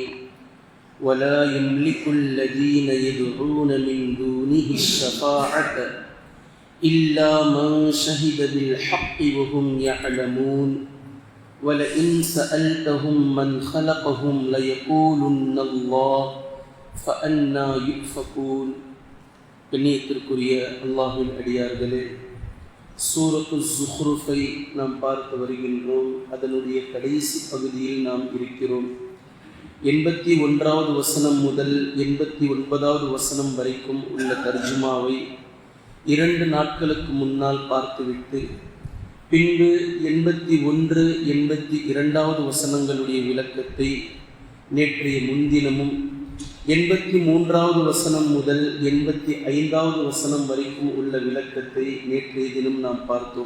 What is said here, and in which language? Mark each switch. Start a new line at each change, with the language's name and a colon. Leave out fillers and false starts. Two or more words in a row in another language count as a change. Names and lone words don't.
Arabic: ولا يملك الذين يدعون من دونه الشفاعة إلا من شهد بالحق وهم يعلمون. ولئن سألتهم من خلقهم ليقولن الله فأنى يؤفكون.
Tamil: கண்ணியத்திற்குரிய அல்லாஹ்வின் அடியார்களே, சூரத்து ஸுஹ்ருஃபை நாம் பார்த்து வருகின்றோம். அதனுடைய கடைசி பகுதியில் நாம் இருக்கிறோம். 81வது வசனம் முதல் 89வது வசனம் வரைக்கும் உள்ள தர்ஜுமாவை 2 நாட்களுக்கு முன்னால் பார்த்துவிட்டு பின்பு 81, 82வது வசனங்களுடைய விளக்கத்தை நேற்றைய முன்தினமும் 83வது வசனம் முதல் 85வது வசனம் வரைக்கும் உள்ள விளக்கத்தை நேற்றைய தினம் நாம் பார்த்தோம்.